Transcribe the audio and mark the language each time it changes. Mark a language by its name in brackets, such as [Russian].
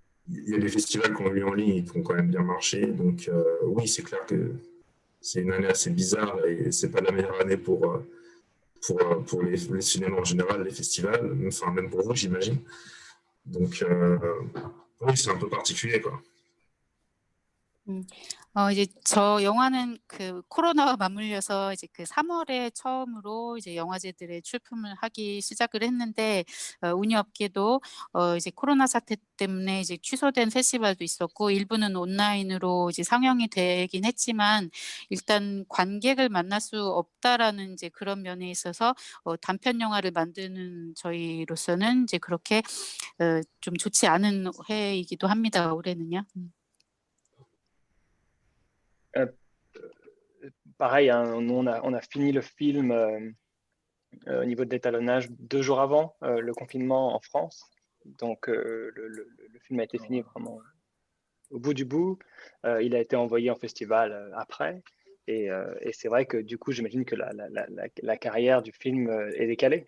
[French] Il y a des festivals qui ont eu en ligne et qui ont quand même bien marché. Donc oui, c'est clair que c'est une année assez bizarre et c'est pas la meilleure année pour les cinémas en général, les festivals, enfin même pour vous, j'imagine. Donc oui, c'est un peu particulier, quoi. [Korean] 이제 저 영화는 그 코로나와 맞물려서 이제 그 3월에 처음으로 이제 영화제들에 출품을 하기 시작을 했는데, 운이 없게도 이제 코로나 사태 때문에 이제 취소된 페스티벌도 있었고, 일부는 온라인으로 이제 상영이 되긴 했지만, 일단 관객을 만날 수 없다라는 이제 그런 면에 있어서 단편 영화를 만드는 저희로서는 이제 그렇게 좀 좋지 않은 해이기도 합니다, 올해는요. [French] Pareil, hein, on a fini le film au niveau de l'étalonnage 2 jours avant le confinement en France. Donc le film a été fini vraiment au bout du bout. Il a été envoyé en festival après. Et c'est vrai que du coup, j'imagine que la carrière du film est décalée.